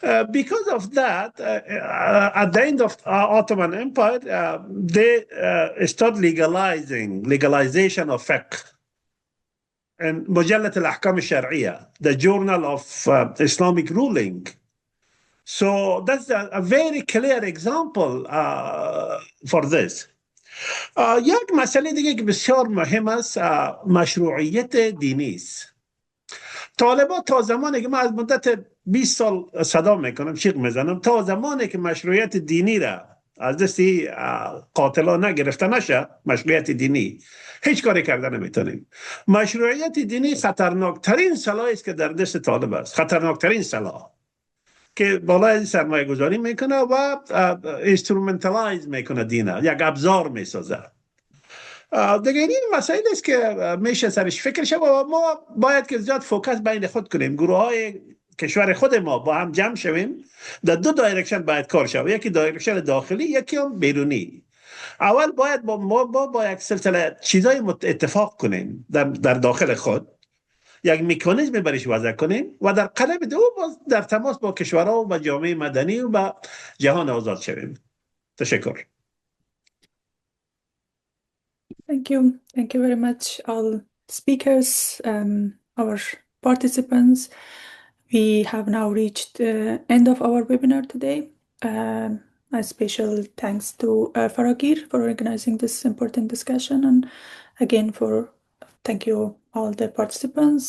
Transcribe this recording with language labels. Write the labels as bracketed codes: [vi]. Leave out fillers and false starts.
[en] Because of that, at the end of Ottoman Empire, they start legalization of fiqh. And Mujallat al-Ahkam al-Shar'iyya, the journal of Islamic ruling. So that's a very clear example for this. [fa] یک مسئله دیگه که بسیار مهم است مشروعیت دینی است. طالبان تا زمانی که من از مدت 20 سال صدا میکنم، شیق میزنم، تا زمانی که مشروعیت دینی را از دستی قاتلان نگرفته نشه، مشروعیت دینی هیچ کاری کرده نمیتونیم. مشروعیت دینی خطرناکترین سلاحی است که در دست طالب است، خطرناکترین سلاح که بالای سرمایه گذاری میکنه و اینسترومنتالایز میکنه دینه، یک ابزار میسازه. دیگه این مسائل است که میشه سرش فکر شد و ما باید که زیاد فوکس بین خود کنیم. گروه های کشور خود ما با هم جمع شویم، در دو دایرکشن باید کار شود، یکی دایرکشن داخلی، یکی هم بیرونی. اول باید با یک سلسله چیزای اتفاق کنیم در داخل خود، یک مکانیزم برش وضع کنیم و در قلب دو باز در تماس با کشورها و جامعه مدنی و با جهان آزاد شویم. تشکر. [en] Thank you. Thank you very much, all speakers, our participants. We have now reached the end of our webinar today. A special thanks to Faragir for organizing this important discussion, and again thank you all the participants.